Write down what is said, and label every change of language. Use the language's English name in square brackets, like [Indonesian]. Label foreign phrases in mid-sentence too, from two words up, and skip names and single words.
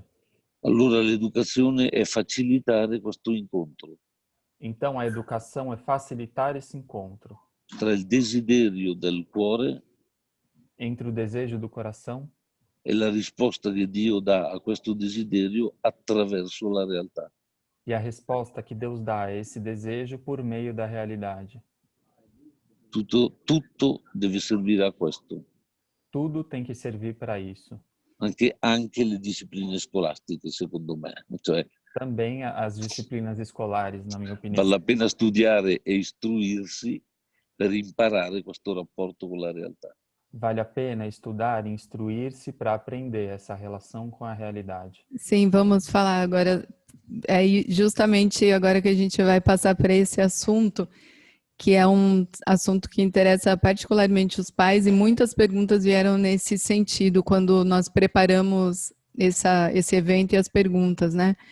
[Italian] Allora l'educazione è facilitare questo incontro. [Portuguese] Então a educação é facilitar esse encontro. [Italian] Tra il desiderio del cuore [Portuguese] entre o desejo do coração [Italian] e la risposta che Dio dà a questo desiderio attraverso la realtà. [Portuguese] E a resposta que Deus dá a esse desejo por meio da realidade. [Italian] Tutto deve servire a questo. [Portuguese] Tudo tem que servir para isso. [Italian] Anche le discipline scolastiche, secondo me. Cioè, [Portuguese] também as disciplinas escolares, na minha opinião. [Italian] Vale a pena studiare e istruirsi per imparare questo rapporto con la realtà. [Portuguese] Vale a pena estudar e instruir-se para aprender essa relação com a realidade. Sim, vamos falar agora, justamente agora que a gente vai passar para esse assunto, que é um assunto que interessa particularmente os pais, e muitas perguntas vieram nesse sentido quando nós preparamos esse evento e as perguntas, né?